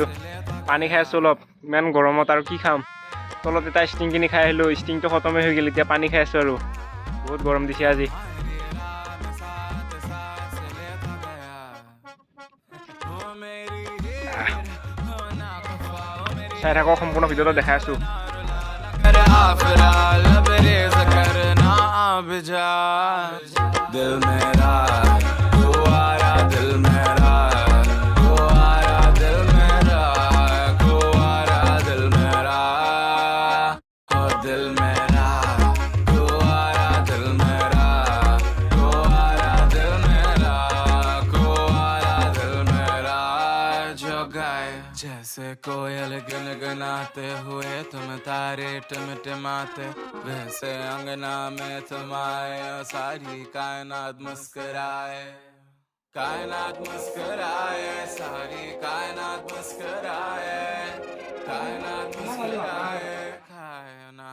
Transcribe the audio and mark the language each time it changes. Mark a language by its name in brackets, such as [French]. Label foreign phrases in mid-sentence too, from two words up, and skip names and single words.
[Assamese] পানী খাই আছোঁ অলপ, ইমান গৰমত আৰু কি খাম। তলত এটা ষ্টিং কিনি খাই আহিলোঁ, ষ্টিংটো খতমে হৈ গ'ল, এতিয়া পানী খাই আছোঁ। আৰু বহুত গৰম দিছে আজি। চাই থাকক সম্পূৰ্ণ ভিডিঅ'টো দেখাই আছোঁ। [Hindi] दिल मेरा कुआरा, दिल मेरा कुआरा, दिल मेरा कुआरा, दिल मेरा ओ दिल मेरा कुआरा, दिल मेरा कुआरा, दिल मेरा कुआरा, दिल मेरा जो गाए जैसे कोयल गुनगुनाते हुए तुम तारे टिमटिमाते, वैसे अंगना में तुम्हारे सारी कायनात मुस्कुराए, कायनात मुस्कुराए, सारी कायनात मुस्कुराए, कायनात मुस्कुराए, कायनात।